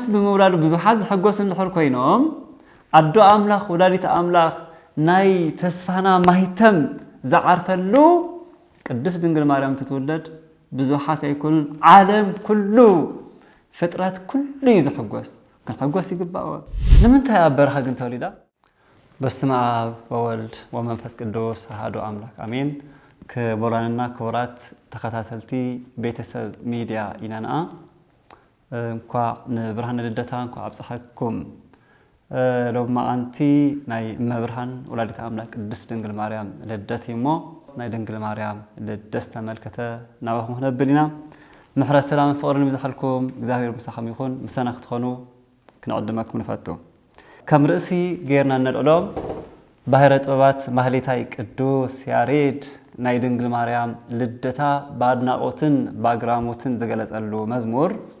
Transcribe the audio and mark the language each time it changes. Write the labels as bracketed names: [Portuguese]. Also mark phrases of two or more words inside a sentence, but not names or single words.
[Tigrinya] ብምውላዱ ብዙሓት ዝሕጎስ እንድሕር ኮይኖም ኣዶ ኣምላኽ ወላዲተ ኣምላኽ ናይ ተስፋና ማይተም ዝዓርፈሉ ቅድስት ድንግል ማርያም ትትውለድ ብዙሓት ኣይኮኑን ዓለም ኩሉ ፍጥረት ኩሉ እዩ ዝሕጎስ ክንሕጎስ ይግባእ ንምንታይ ኣብ በረኻ ግን ተወሊዳ [Geez] በስመ አብ ወወልድ ወመንፈስ ቅዱስ አሐዱ አምላክ አሜን [Tigrinya] ክቡራንና ክቡራት ተከታተልቲ ቤተሰብ ሚዲያ ኢናና እንኳ ንብርሃን ልደታ እንኳ ኣብፀሐኩም ሎማ ኣንቲ ናይ እመብርሃን ወላዲተ ኣምላክ ቅድስት ድንግል ማርያም ልደት እሞ ናይ ድንግል ማርያም ልደት ተመልከተ ናባኹም ክነብል ኢና ምሕረት ሰላምን ፍቕርን ይብዛሓልኩም እግዚአብሔር ምሳኹም ይኹን ምሰና ክትኾኑ ክንዕድመኩም ንፈቱ ከም ርእሲ ጌርና ነልዕሎ ባሕረ ጥበባት ማህሌታይ ቅዱስ ያሬድ ናይ ድንግል ማርያም ልደታ [Amharic] በአድናቆትን በአግራሞትን [Tigrinya] ዝገለጸሉ መዝሙር